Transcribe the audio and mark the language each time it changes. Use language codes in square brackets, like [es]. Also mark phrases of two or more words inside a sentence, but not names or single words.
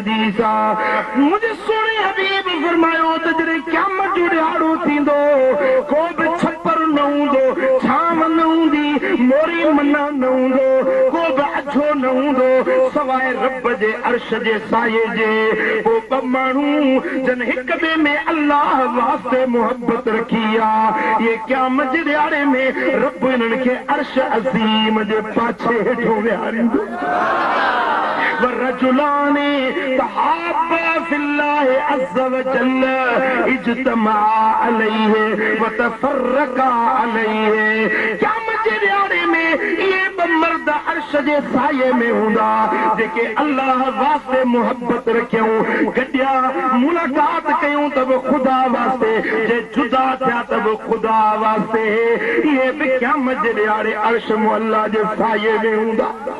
[sd] हदीस आहे मुंहिंजे सोणे हबीब फरमायो त जॾहिं क़यामत जो ॾियारो थींदो को बि छपर न हूंदो छांव न हूंदी मोरी मना न हूंदो को बि अछो न हूंदो सवाइ रब जे अर्श जे साये जे पोइ ॿ माण्हू जन हिक ॿिए में अल्लाह वास्ते मोहब्बत रखी आहे इहे क़यामत जे ॾियारे में रब इन्हनि खे अर्श अज़ीम जे पाछे हेठो विहारींदो [ar] والرجلان تحابا في الله عز وجل اجتمعا عليه وتفرقا عليه [sd] قیامت जे ॾियारे में इहे ॿ मर्द अर्श जे साये में हूंदा जेके अल्लाह वास्ते मोहब्बत रखियूं गॾिया मुलाक़ात कयूं त बि ख़ुदा वास्ते जे जुदा थिया त बि ख़ुदा वास्ते इहे बि क़यामत जे ॾियारे अर्श मुअल्ला जे साये में हूंदा